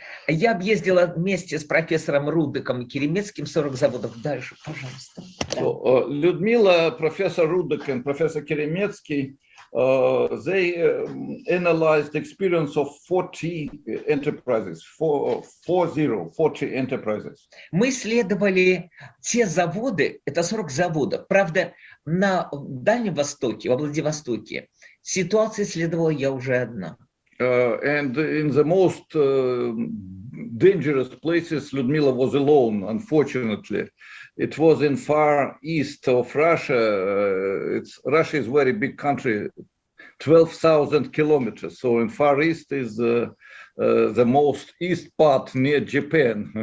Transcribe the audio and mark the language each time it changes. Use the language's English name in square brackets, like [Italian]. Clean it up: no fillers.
[Russian] Я объездила вместе с профессором Рудыком и Керемецким 40 заводов. Дальше, пожалуйста. [English] So, Ludmila, Professor Rudek and Professor Keremetsky, they analyzed the experience of 40 enterprises, 40 enterprises. [Russian] Мы исследовали те заводы, это 40 заводов. Правда, на Дальнем Востоке, во Владивостоке, ситуацию исследовала я уже одна. [English] And in the most dangerous places, Ludmila was alone, unfortunately. It was in far east of Russia. Russia is a very big country, 12,000 kilometers. So in far east is the most east part near Japan.